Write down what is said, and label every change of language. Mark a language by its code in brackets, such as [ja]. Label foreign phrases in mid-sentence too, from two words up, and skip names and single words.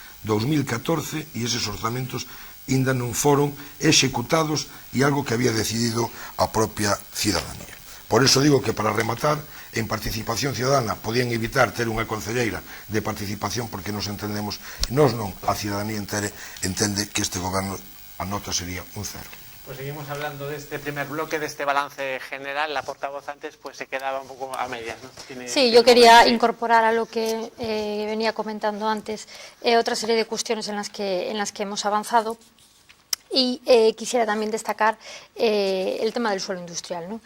[gl] 2014 e eses orzamentos ainda non foron executados e algo que había decidido a propia cidadanía. Por iso digo que para rematar, en [es] participación ciudadana [gl] podían evitar ter unha concelleira de participación porque nos entendemos, nós non, a cidadanía entere entende que este goberno a nota sería un 0. [es] Pues seguimos hablando de este primer bloque, de este balance general. La portavoz antes pues se quedaba un poco a medias, ¿no? Sí, yo quería incorporar a lo que venía comentando antes otra serie de cuestiones en las que hemos avanzado. Y quisiera también destacar el tema del suelo industrial, ¿no?